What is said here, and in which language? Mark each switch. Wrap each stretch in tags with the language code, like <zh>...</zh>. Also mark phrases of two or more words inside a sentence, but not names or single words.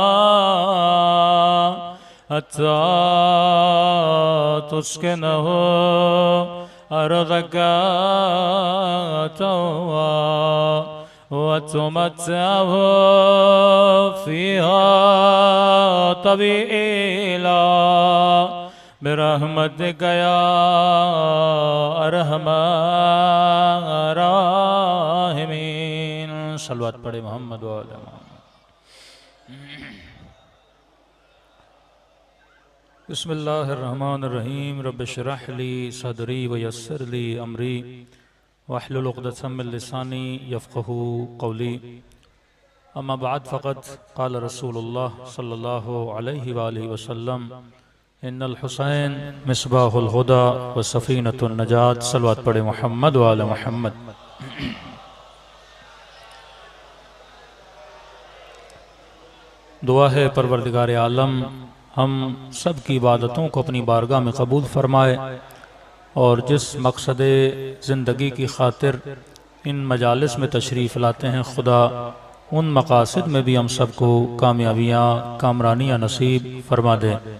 <ar>حتى تسكنه أرضك طوعا وتمتعه فيها طويلا برحمتك يا أرحم الراحمين.</ar> <ur>صلى الله پڑھے محمد و آل محمد۔ بسم الله الرحمن الرحيم.</ur> <ar>رب اشرح لي صدري ويسر لي أمري واحلل عقدة من لساني يفقهوا قولي. أما بعد فقد قال رسول الله صلى الله عليه وآله وسلم إن الحسين مصباح الهدى وسفينة النجاة.</ar> <ur>صلى الله پڑھے محمد و آل محمد۔ دعا ہے پروردگار عالم ہم سب کی عبادتوں کو اپنی بارگاہ میں قبول فرمائے اور جس مقصد زندگی کی خاطر ان مجالس میں تشریف لاتے ہیں خدا ان مقاصد میں بھی ہم سب کو کامیابیاں کامرانیاں نصیب فرما دے.</ur>